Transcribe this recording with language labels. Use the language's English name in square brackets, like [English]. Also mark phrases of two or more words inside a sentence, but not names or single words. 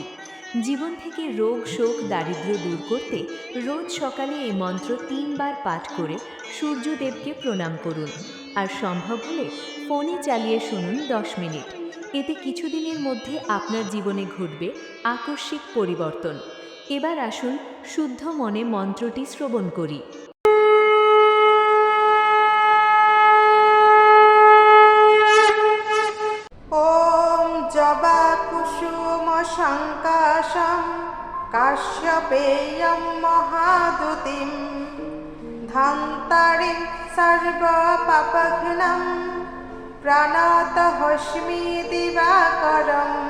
[Bangla] জীবন থেকে রোগ, শোক, দারিদ্র্য দূর করতে রোজ সকালে এই মন্ত্র ৩ বার পাঠ করে সূর্যদেবকে প্রণাম করুন। আর সম্ভব হলে ফোনে চালিয়ে শুনুন ১০ মিনিট। এতে কিছুদিনের মধ্যে আপনার জীবনে ঘটবে আকস্মিক পরিবর্তন। এবার আসুন শুদ্ধ মনে মন্ত্রটি শ্রবণ করি। [Sanskrit] ॐ जबाकुसुमसङ्काशं काश्यपेयं महादुतिं धन्तारिं सर्वपापघ्नं प्रणतोऽस्मि दिवाकरम्।